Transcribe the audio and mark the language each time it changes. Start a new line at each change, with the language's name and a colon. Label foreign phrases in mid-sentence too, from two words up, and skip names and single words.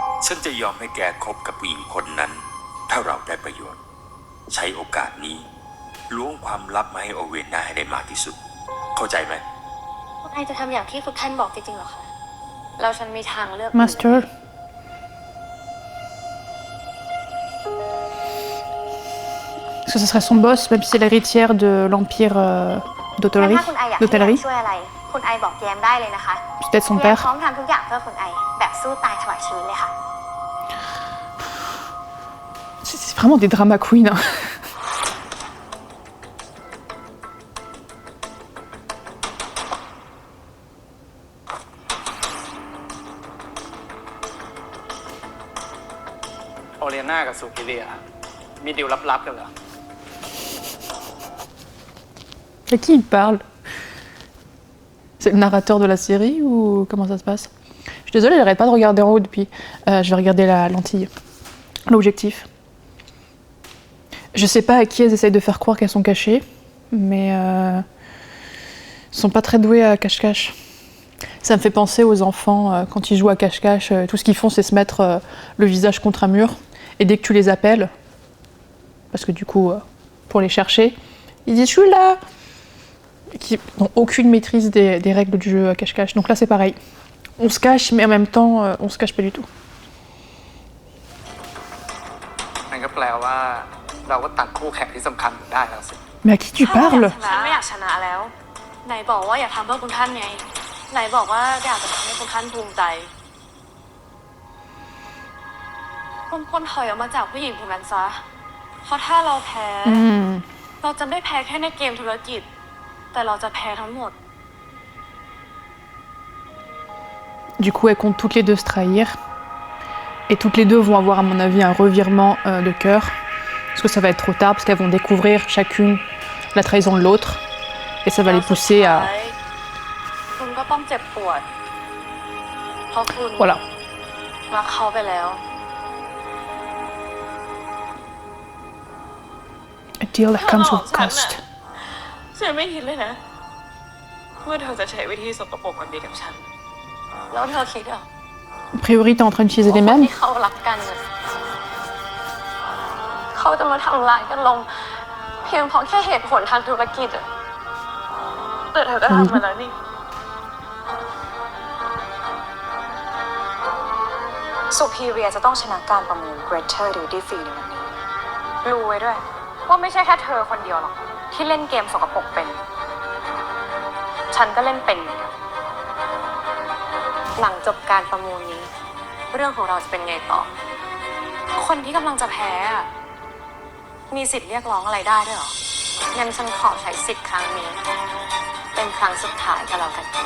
Thai: ฉันจะยอมให้แกคบกับผู้หญิงคนนั้นถ้าเราได้ประโยชน์ ใช้โอกาสนี้ล้วงความลับมาให้โอเวนน่าให้ได้มากที่สุดเข้าใจไหม คุณไอจะทำอย่างที่คุณท่านบอกจริงๆเหรอคะแล้วฉันมีทางเลือก Master.
French: Est-ce que ce serait son boss, même si c'est l'héritière de l'empire
Thai: งั้น
French: d'hôtellerie?
Thai: ถ้าคุณไออยากให้แยม
French: d'hôtellerie
Thai: ช่วยอะไร คุณไอบอกแยมได้เลยนะคะ
French: Peut-être son
Thai: แยม
French: père.
Thai: พร้อมทำทุกอย่างเพื่อคุณไอแบบสู้ตายถวายชีวิตเลยค่ะ
French: C'est vraiment des
English: drama queens.
French: Hein.
Thai: โอเลียนากับซูพิเลียมีดีลลับๆกันเหรอ
French: À qui il parle? C'est le narrateur de la série ou comment ça se passe? Je suis désolée, j'arrête pas de regarder en haut depuis. Je vais regarder la lentille, l'objectif. Je sais pas à qui elles essayent de faire croire qu'elles sont cachées, mais elles sont pas très douées à cache-cache. Ça me fait penser aux enfants quand ils jouent à cache-cache. Tout ce qu'ils font, c'est se mettre le visage contre un mur. Et dès que tu les appelles, parce que du coup, pour les chercher, ils disent « Je suis là !» Qui n'ont aucune maîtrise des règles du jeu à cache-cache. Donc là, c'est pareil. On se cache, mais en même temps, on se cache pas du tout.
Thai: นั่นก็แปลว่าเราก็ตัดคู่แข่งที่สำคัญได้แล้วสิ
French: Mais à qui tu parles?
Thai: ฉันไม่อยากชนะแล้ว ไหนบอกว่าอยากทำเพื่อคุณท่านไง ไหนบอกว่าอยากจะทำให้คุณท่านภูมิใจคุณควรถอยออกมาจากผู้หญิงคนนั้นซะ เพราะถ้าเราแพ้ เราจะไม่แพ้แค่ในเกมธุรกิจ แต่เราจะแพ้ทั้งหมด
French: Du coup, elles comptent toutes les deux se trahir. Et toutes les deux vont avoir, à mon avis, un revirement de cœur. Parce que ça va être trop tard, parce qu'elles vont découvrir chacune la trahison de l'autre. Et ça va les pousser à...
Thai: คุณก็ต้องเจ็บปวด เพราะคุณ
French: Voilà.
Thai: รักเขาไปแล้ว
English: A deal that comes with cost.
Thai: ฉันไม่คิดเลยนะว่าเธอจะใช้วิธีสกปรกแบบนี้กับฉัน แล้วเธอคิดเหรอ
French: A priori, t'es en train d'utiliser les
Thai: คน
French: mêmes.
Thai: ที่เขารักกันน่ะเขาจะมาทำร้ายกันลง เพียงเพราะแค่เหตุผลทางธุรกิจอะแต่เธอก็ทำมาแล้วนี่สุ พีเรียจะต้องชนะการประมูล Greater Duty Free ในวันนี้รู้ไว้ด้วย ว่าไม่ใช่แค่เธอคนเดียวหรอกที่เล่นเกมสกปรกเป็น ฉันก็เล่นเป็นเหมือนกันหลังจบการประมูลนี้ เรื่องของเราจะเป็นไงต่อ คนที่กำลังจะแพ้อะมีสิทธิ์เรียกร้องอะไรได้ด้วยเหรอ งั้นฉันขอใช้สิทธิ์ครั้งนี้ เป็นครั้งสุดท้ายก็แล้วกัน